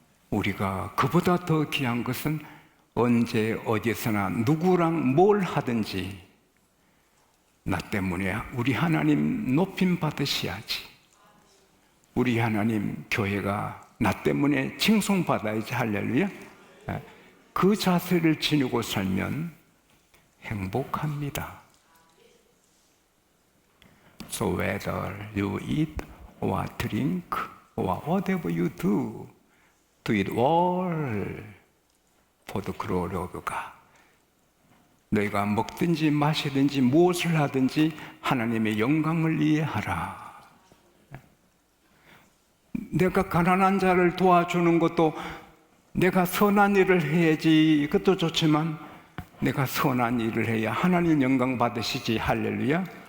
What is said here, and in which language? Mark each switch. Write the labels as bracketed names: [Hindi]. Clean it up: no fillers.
[Korean] 우리가 그보다 더 귀한 것은 언제 어디서나 누구랑 뭘 하든지 나 때문에 우리 하나님 높임 받으셔야지, 우리 하나님 교회가 나 때문에 칭송받아야지. 할렐루야. 그 자세를 지니고 살면 행복합니다. [English] So whether you eat or drink or whatever you do, do it all for the glory of God. [Korean] 너희가 먹든지 마시든지 무엇을 하든지 하나님의 영광을 위해 하라. 내가 가난한 자를 도와주는 것도, 내가 선한 일을 해야지, 그것도 좋지만 내가 선한 일을 해야 하나님 영광 받으시지. 할렐루야.